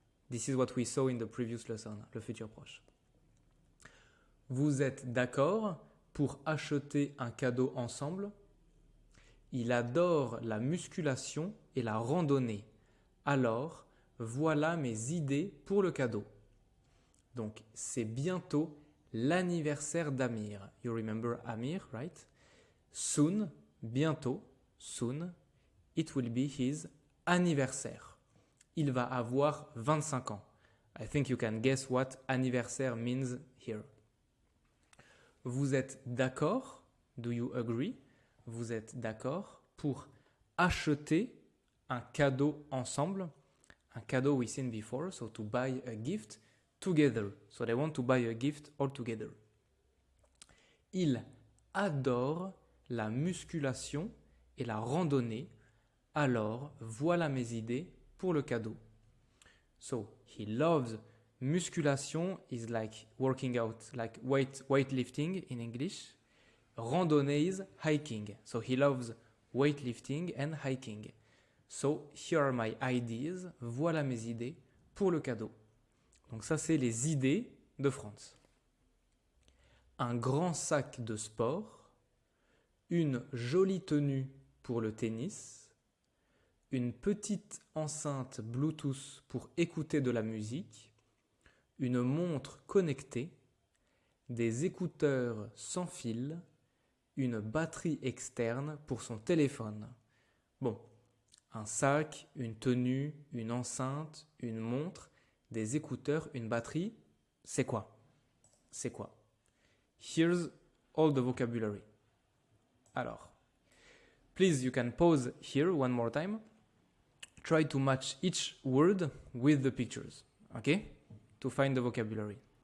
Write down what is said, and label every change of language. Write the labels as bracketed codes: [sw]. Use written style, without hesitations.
[en] This is what we saw in the previous lesson, [fr] le futur proche. Vous êtes d'accord pour acheter un cadeau ensemble? Il adore la musculation et la randonnée. Alors, voilà mes idées pour le cadeau. Donc, c'est bientôt l'anniversaire d'Amir. [en] You remember Amir, right? Soon, bientôt, soon, it will be his anniversaire. [fr] Il va avoir 25 ans. [en] I think you can guess what anniversaire means here. [fr] Vous êtes d'accord? [en] Do you agree? [fr] Vous êtes d'accord pour acheter un cadeau ensemble? [en] Un cadeau we seen before, so to buy a gift together. So they want to buy a gift all together. [fr] Il adore la musculation et la randonnée. Alors, voilà mes idées pour le cadeau. [en] So, he loves musculation is like working out, like weightlifting in English. Randonnée is hiking. So, he loves weightlifting and hiking. So, here are my ideas. [fr] Voilà mes idées pour le cadeau. Donc ça, c'est les idées de France. Un grand sac de sport, une jolie tenue pour le tennis, une petite enceinte Bluetooth pour écouter de la musique, une montre connectée, des écouteurs sans fil, une batterie externe pour son téléphone. Bon, un sac, une tenue, une enceinte, une montre, des écouteurs, une batterie, c'est quoi? C'est quoi? [en] Here's all the vocabulary. Alors, please, you can pause here one more time. Try to match each word with the pictures, okay? To find the vocabulary.